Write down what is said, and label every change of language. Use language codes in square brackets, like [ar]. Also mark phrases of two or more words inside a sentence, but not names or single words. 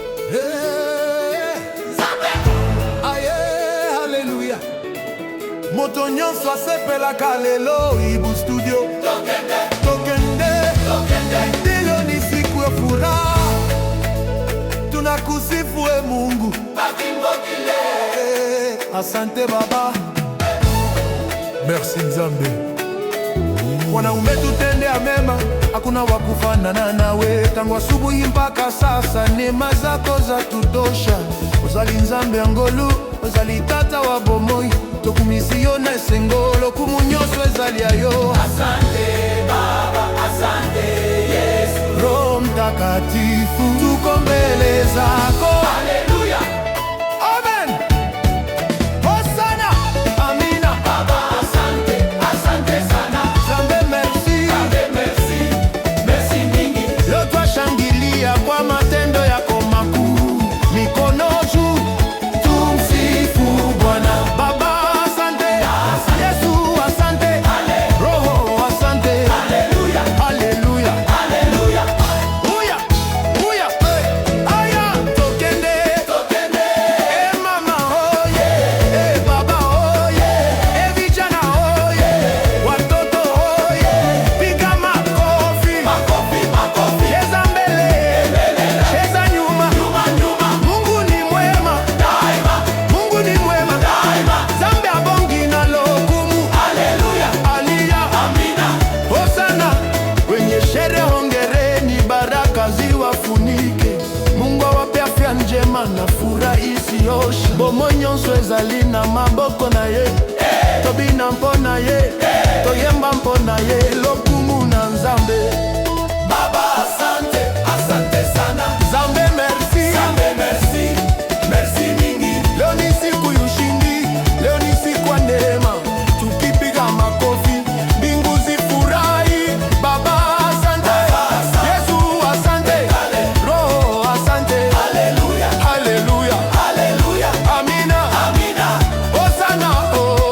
[ln] Hey! Aye, haleluya. Moto nyonso asepelaka lelo, Ibu Studio. Tokende. Tokende. [sw] Lelo ni siku ya furaha. Tunakusifu, e Mungu. Eh, asante, Baba. [ln] Merci, Nzambe. [sw] Wanaume, tutende ya mema, hakuna wa kufanana nawe. Tangu asubuhi mpaka sasa, neema zako za tutosha. [ln] Ozali Nzambe ya ngolu, ozali tata wa bomoi. Tokumisi yo na esengo, lokumu nyonso ezali ya yo. [sw] Asante, Baba, asante, Yesu. Roho Mtakatifu, tuko mbele zako. Haleluya. Amen. Hosanna. Amina. Baba, asante, asante sana. [ln] Nzambe, merci. Nzambe, merci. Merci mingi. [sw] Leo twashangilia kwa matendo yako makuu. Mikono juu, tumsifu Bwana. Baba, asante. Asante. Yesu, asante. Ale. Roho, asante. Haleluya. Haleluya. Haleluya. Uya, uya, eh. Aya, [ln] tokende. Tokende. [sw] Eh, mama, oye. Eh, baba, oye. Eh, vijana, oye. Watoto, oye. Piga makofi. Makofi, makofi. Cheza mbele. Mbele. Cheza nyuma. Nyuma, nyuma. Mungu ni mwema. Daima. Mungu ni mwema. Daima. [ln] Nzambe abongi na lokumu. Haleluya. Alia. Amina. Hosana. [sw] Wenye sherehe hongereni, baraka ziwafunike. Mungu awape afya njema na furaha isiyoisha. [ln] Bomo nyonso ezali na maboko na ye. Eh. Tobina mpo na ye. Eh. Toyemba mpo na ye. Lokumu na Nzambe. [sw] Baba, asante, asante sana. [ln] Nzambe, merci. Nzambe, merci. Merci mingi. [sw] Leo ni siku ya ushindi. Leo ni siku ya neema. Tukipiga makofi, mbingu zifurahi. Baba, asante. Baba, asante. Yesu, asante. Ale. Roho, asante. Haleluya. Haleluya. Haleluya. Amina. Amina. Hosanna. Oh.